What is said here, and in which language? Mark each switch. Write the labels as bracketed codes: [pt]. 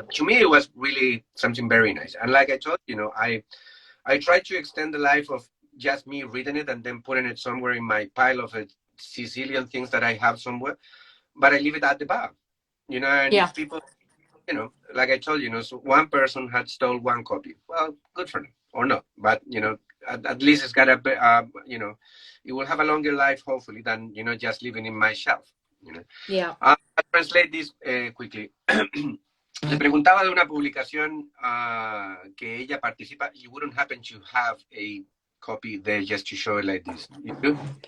[en] To me, it was really something very nice. And like I told you, know, I tried to extend the life of just me reading it and then putting it somewhere in my pile of a Sicilian things that I have somewhere, but I leave it at the bar, you know, and if people, you know, like I told you, know, so one person had stole one copy. Well, good for them, or not, but you know, at least it's got a, you know, it will have a longer life hopefully than, you know, just living in my shelf. You know? Yeah. I'll translate this quickly. [es] Le preguntaba de una publicación que ella participa. [en] You wouldn't happen to have a copy there just to show it like this, you do?